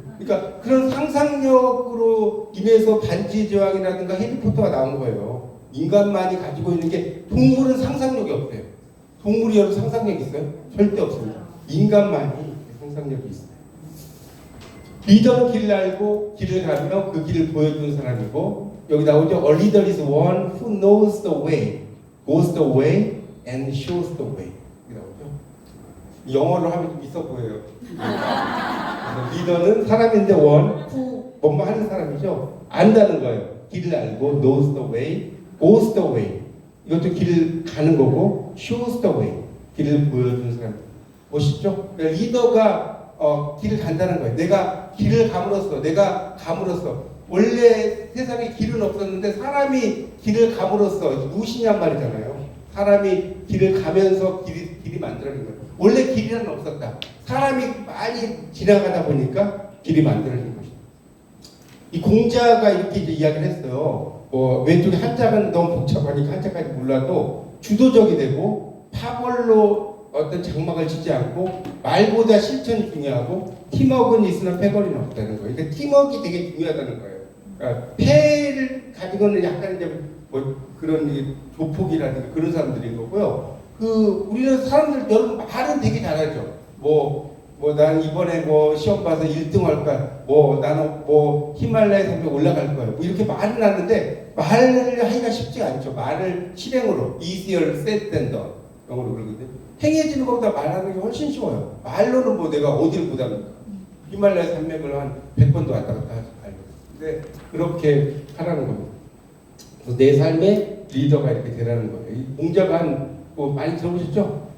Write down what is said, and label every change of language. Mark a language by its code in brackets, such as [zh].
[ko] 그러니까 그런 상상력으로 인해서 반지의 제왕이라든가 해리포터가 나온 거예요. 인간만이 가지고 있는 게 동물은 상상력이 없대요. 동물이 여러분 상상력이 있어요? 절대 없습니다. 인간만이 상상력이 있어요. 리더는 길을 알고 길을 가며 그 길을 보여주는 사람이고 여기 나오죠. [en] A leader is one who knows the way, goes the way, and shows the way. [ko] 여기 나오죠. 영어로 하면 좀 있어 보여요. 리더는 사람인데 [en] one who [ko] 뭐뭐 하는 사람이죠. 안다는 거예요. 길을 알고 [en] knows the way, goes the way. [ko] 이것도 길을 가는 거고 [en] shows the way. [ko] 길을 보여주는 사람. 멋있죠? 그러니까 리더가 길을 간다는 거예요. 내가 길을 감으로써 원래 세상에 길은 없었는데 사람이 길을 감으로써 무엇이냔 말이잖아요. 사람이 길을 가면서 길이 만들어진 거예요. 원래 길이란 없었다. 사람이 많이 지나가다 보니까 길이 만들어진 것이다. 이 공자가 이렇게 이제 이야기를 했어요. 왼쪽에 한자는 너무 복잡하니까 한자까지 몰라도 주도적이 되고 파벌로 어떤 장막을 짓지 않고 말보다 실천이 중요하고 팀워크는 있으나 패거리는 없다는 거예요. 그러니까 팀워크가 되게 중요하다는 거예요. 그러니까 패를 가지고는 약간 이제 그런 조폭이라든가 그런 사람들인 거고요. 우리는 사람들 여러분 말은 되게 잘하죠. 난 이번에 시험 봐서 1등 할 거야. 나는 히말라야 산맥 올라갈 거야. 이렇게 말은 하는데 말을 하기가 쉽지 않죠. 말을 실행으로 [en] easier said than done. [ko] 영어로 그러거든요. 행해지는 것보다 말하는 게 훨씬 쉬워요. 말로는 내가 어디를 못 합니까? 히말라야 산맥을 한 100번도 왔다 갔다 하지 말고. 근데 그렇게 하라는 겁니다. 그래서 내 삶의 리더가 이렇게 되라는 거예요. 이 공자가 많이 들어보셨죠?